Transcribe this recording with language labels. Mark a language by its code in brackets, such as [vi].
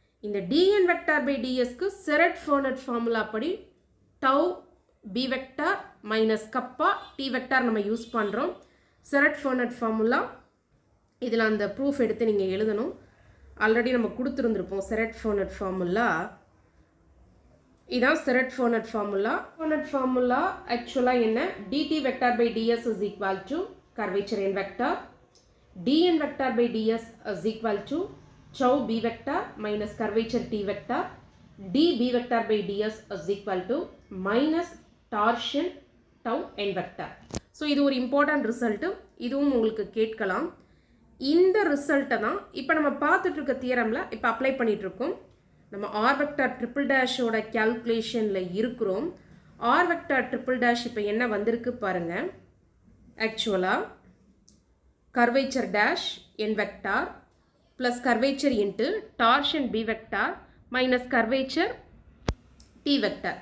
[ta] இந்த TN vector by டிஎஸ்க்கு செரட் ஃபெர்னட் formula படி tau B vector minus kappa D vector நம்ம use பண்ணுறோம். செரட் ஃபெர்னட் ஃபார்முலா இதில் அந்த ப்ரூஃப் எடுத்து நீங்கள் எழுதணும். ஆல்ரெடி நம்ம கொடுத்துருந்துருப்போம். செரட் ஃபெர்னட் ஃபார்முலா [en] இதான் Sirret-Furnet formula. Furnet formula actually என்ன dt vector by ds is equal to curvature n vector, dn vector by ds is equal to chow b vector minus curvature t vector, db vector by ds is equal to minus torsion tau n vector. [ta] So இது ஒரு important result, இதுவும் உங்களுக்கு கேட்கலாம். இந்த ரிசல்ட்டை தான் இப்போ நம்ம பார்த்துட்டு இருக்க தியரமில் இப்போ அப்ளை பண்ணிகிட்ருக்கோம். நம்ம ஆர் வெக்டார் ட்ரிபிள் டேஷோட கேல்குலேஷனில் இருக்கிறோம். ஆர் வெக்டார் ட்ரிபிள் டேஷ் இப்போ என்ன வந்திருக்கு பாருங்கள். ஆக்சுவலாக கர்வேச்சர் டேஷ் என் vector plus curvature into torsion B vector minus curvature D vector.